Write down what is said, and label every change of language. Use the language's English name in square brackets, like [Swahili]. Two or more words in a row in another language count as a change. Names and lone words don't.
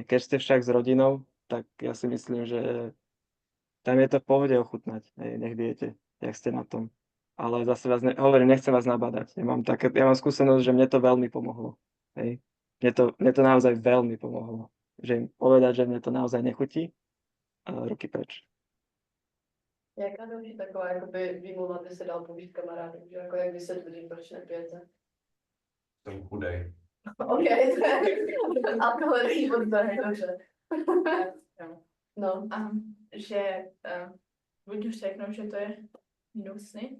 [Slovak] Keď ste však s rodinou, tak ja si myslím, že tam je to v pohode ochutnať, hej, nech viete, jak ste na tom. Ale zase hovorím, nechcem vás nabádať. Ja mám skúsenosť, že mne to veľmi pomohlo, hej. Mne to naozaj veľmi pomohlo. Že im povedať, že mne to naozaj nechutí, a ruky preč. [Czech] Jaká další taková jakoby výmluva by se dal použít kamarádům, že jako jak vysvětlit, proč nepijete? Jsem chudej. OK, to je alkoholický odběr, dobře. No. Že buď už řeknu, že to je hnusný,